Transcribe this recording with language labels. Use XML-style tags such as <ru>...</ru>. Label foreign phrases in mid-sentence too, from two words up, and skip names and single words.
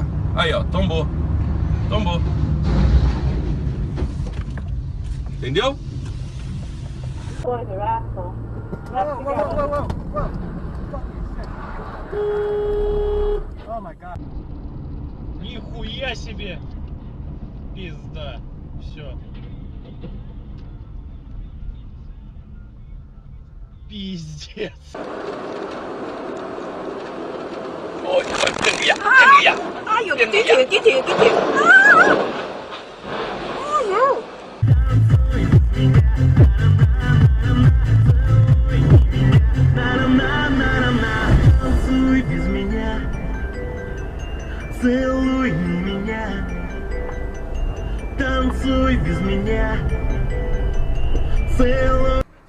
<pt>Aí, ó, tombou. Tombou. Entendeu?</pt> <en>Oh my god.</en> <ru>Нихуя себе! Пизда. Все. Пиздец.</ru> <vi>Ôi, đừng vậy, đừng vậy. Ai vô cái chuyện</vi> <ru>Танцуй без меня, целуй меня, танцуй без меня, целуй.</ru>